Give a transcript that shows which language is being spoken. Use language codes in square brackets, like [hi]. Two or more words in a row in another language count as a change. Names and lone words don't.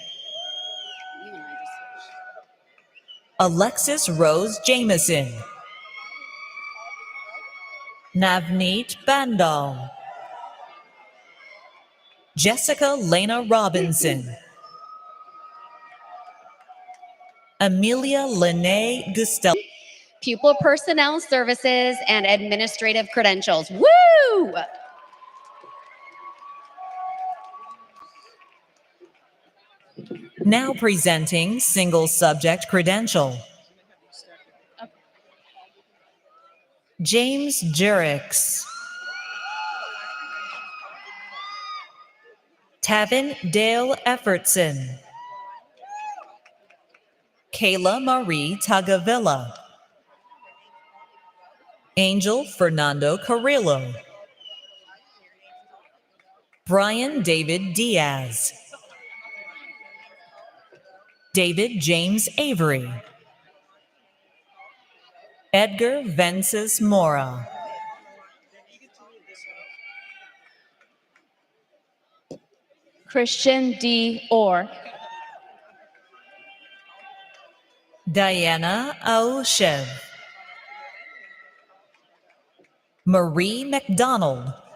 [en] Alexis Rose Jameson. Navneet Bandal. Jessica Lena Robinson. Amelia Lene Gustel. Pupil Personnel Services and Administrative Credentials. Woo! Now presenting single subject credential. James Jurix. Tavin Dale Effortson. Kayla Marie Tagavilla. Angel Fernando Carrillo. Brian David Diaz. David James Avery. Edgar Vences Mora. Christian D. Orr. Diana Aoshev. Marie McDonald.